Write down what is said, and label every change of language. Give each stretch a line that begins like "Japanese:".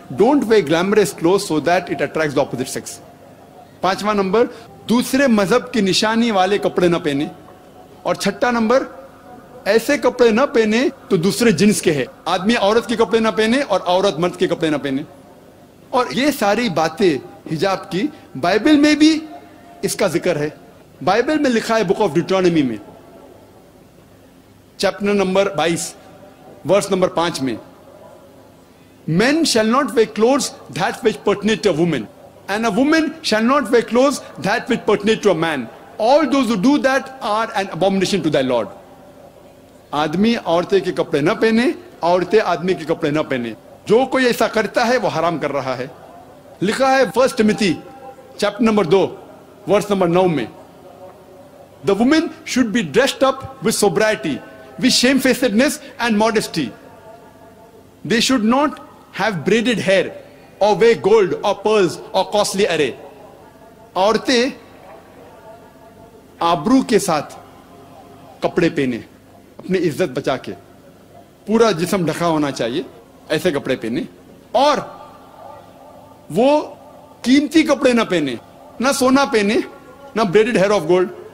English: Don't wear glamorous clothes so that it attracts the opposite sex.
Urdu: 5واں number, دوسرے مذہب کی نشانی والے کپڑے نہ پہنے. اور 6واں نمبر, ایسے کپڑے نہ پہنے تو دوسرے جنس کے ہیں. آدمی عورت کے کپڑے نہ پہنے اور عورت مرد کے کپڑے نہ پہنے. اور یہ ساری باتیں حجاب کی بائبل میں بھی اس کا ذکر ہے. بائبل میں لکھا ہے بک آف ڈیوٹرانومی میں چیپٹر نمبر 22 ورس نمبر 5 میں,
English: Men shall not wear clothes that which pertain to a woman, and a woman shall not wear clothes that which pertain to a man. All those who do that are an abomination to thy Lord.
Urdu: آدمی عورتیں کے کپڑے نہ پہنے, عورتیں آدمی کے کپڑے نہ پہنے. جو کوئی ایسا کرتا ہے وہ حرام کر رہا ہے. لکھا ہے 1 ٹیموتھی چیپٹر نمبر 2 ورس نمبر 9 میں,
English: The woman should be dressed up with sobriety, with shamefacedness and modesty. They should not have braided hair or wear gold or pearls or costly array.
Urdu: عورتیں آبرو کے ساتھ کپڑے پہنے, اپنی عزت بچا کے, پورا جسم ڈھکا ہونا چاہیے, ایسے کپڑے پہنے. اور وہ قیمتی کپڑے نہ پہنے, نہ سونا پہنے, نہ
English: Braided hair of gold.